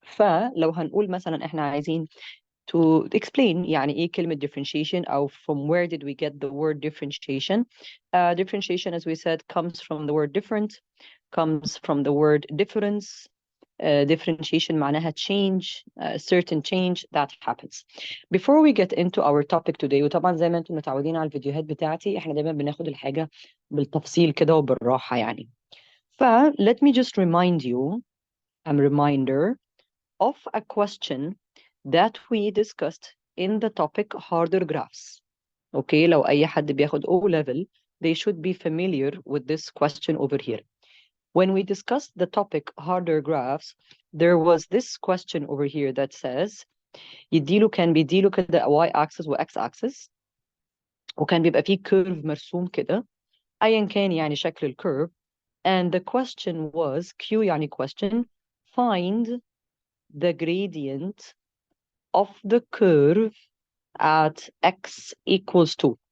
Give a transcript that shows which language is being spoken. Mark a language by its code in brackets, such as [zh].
[ar] فلو هنقول مثلا احنا عايزين [en] to explain [ar] يعني ايه كلمة [en] differentiation أو from where did we get the word differentiation. Differentiation, as we said, comes from the word different, comes from the word difference. Differentiation معناها change, certain change that happens. Before we get into our topic today, [ar] وطبعا زي ما انتم متعودين على الفيديوهات بتاعتي احنا دايما بناخد الحاجة بالتفصيل كده وبالراحة يعني. [en] let me just remind you a reminder of a question that we discussed in the topic harder graphs. Okay, [ar] لو أي حد بياخد [en] O level, they should be familiar with this question over here. When we discussed the topic harder graphs, there was this question over here that says [ar] كان بيديله كده y axis و x axis وكان بيبقى فيه curve مرسوم كده أيا كان يعني شكل الكيرف, [en] and the question was Q يعني question, find the gradient of the curve at x equals 2.